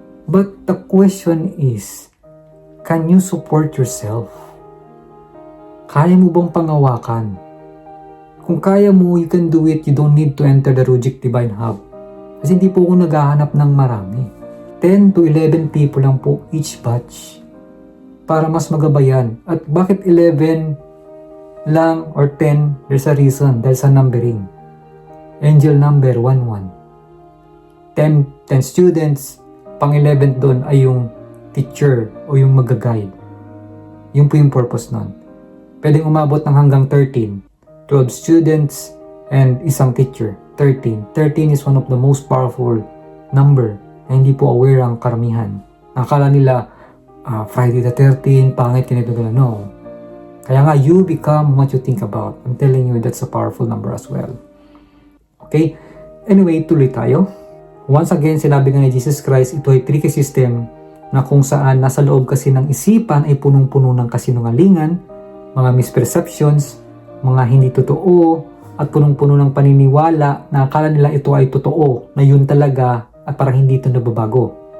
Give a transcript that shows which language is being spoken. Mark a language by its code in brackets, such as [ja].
[en] But the question is, can you support yourself? [tl] Kaya mo bang pangawakan? Kung kaya mo, [en] you can do it. You don't need to enter the Rujik Divine Hub. [tl] Kasi hindi po ako naghahanap ng marami. 10 to 11 people lang po each batch. Para mas magabayan. At bakit 11 lang or 10? [en] There's a reason. [tl] Dahil sa numbering. [en] Angel number 11. 10 students. [tl] Pang 11 doon ay yung teacher o yung mag-guide. Yun po yung purpose nun. Pwedeng umabot ng hanggang 13. [en] 12 students and isang teacher. 13. 13 is one of the most powerful number [tl] na hindi po aware ang karamihan. Akala nila, Friday the 13, pangit, ganito, gano'n. No. Kaya nga, [en] you become what you think about. I'm telling you, that's a powerful number as well. [tl] Okay? Anyway, tuloy tayo. Once again, sinabi nga ni Jesus Christ, ito ay tricky system na kung saan nasa loob kasi ng isipan ay punong-puno ng kasinungalingan, mga misperceptions, mga hindi totoo, at punong-puno ng paniniwala na akala nila ito ay totoo, na yun talaga at parang hindi ito nababago.